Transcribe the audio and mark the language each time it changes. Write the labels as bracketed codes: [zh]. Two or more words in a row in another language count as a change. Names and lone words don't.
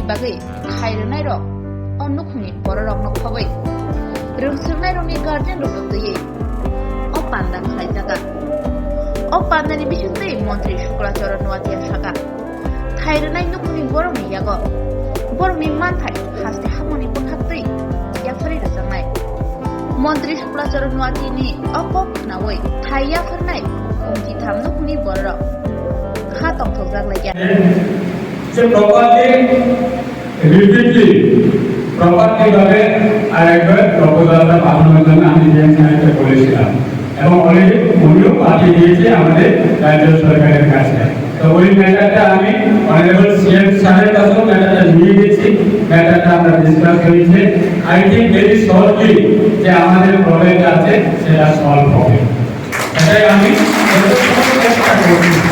[trp] Bagai Thai Runai Rok Onukni Bororok Nokhabai Rungsurnai Rongni Guardian Roktuyi Opanda Khaijaka Opandani Bishuntai Montri Shuklacharan Watia Shaka Thai Runai Nukni Boroni Yago Bormi Manthai Haste Hamoni Bukhaptui Yafari Razangai Montri Shuklacharan Watini Opok Nawai Thai Yafarnai Umji Tham Nukni Borok Khatong Thokjak Laya [bn] যে প্রপার্টি রিপিটলি প্রপার্টি ভাবে আরেকবার প্রপোজালটা পাঠানোর জন্য আমি যে বলেছিলাম এবং অলরেডি উনিও পাঠিয়ে দিয়েছে আমাদের রাজ্য সরকারের কাছে তো ওই ম্যাটারটা আমি [en] honourable CM [bn] স্যারের কাছেও ম্যাটারটা নিয়ে গেছি ম্যাটারটা আমরা ডিসকাস করেছি [en] I think very shortly [bn] যে আমাদের প্রবলেমটা আছে সেটা সলভ হবে এটাই আমি চেষ্টা করছি